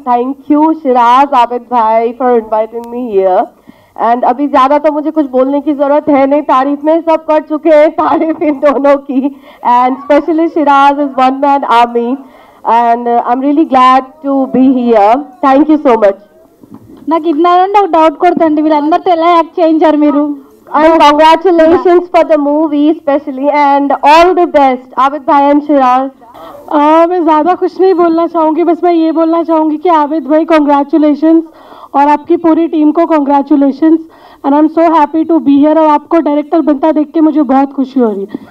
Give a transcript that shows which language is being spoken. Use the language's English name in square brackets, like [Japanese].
[English] Thank you, Shiraz, Abid Bhai, for inviting me here. [Hindi] And अभी ज़्यादा तो मुझे कुछ बोलने की ज़रूरत है नहीं, तारीफ में सब कर चुके हैं, तारीफ इन दोनों की. [English] And especially Shiraz is one man army. And I'm really glad to be here. Thank you so much. [Telugu] నాకు ఇన్నారంటే ఒక డౌట్ కొడుతుంది, వీళ్ళందరితో ఎలా యాక్ట్ చేయించారు మీరు? [English] And congratulations for the movie especially and all the best, Abid Bhai and Shiraz. [Hindi] मैं ज़्यादा कुछ नहीं बोलना चाहूँगी, बस मैं ये बोलना चाहूँगी कि आबिद भाई कॉन्ग्रेचुलेशंस और आपकी पूरी टीम को congratulations. [English] and I am so happy to be here [Hindi] और आपको डायरेक्टर बनता देख के मुझे बहुत खुशी हो रही है.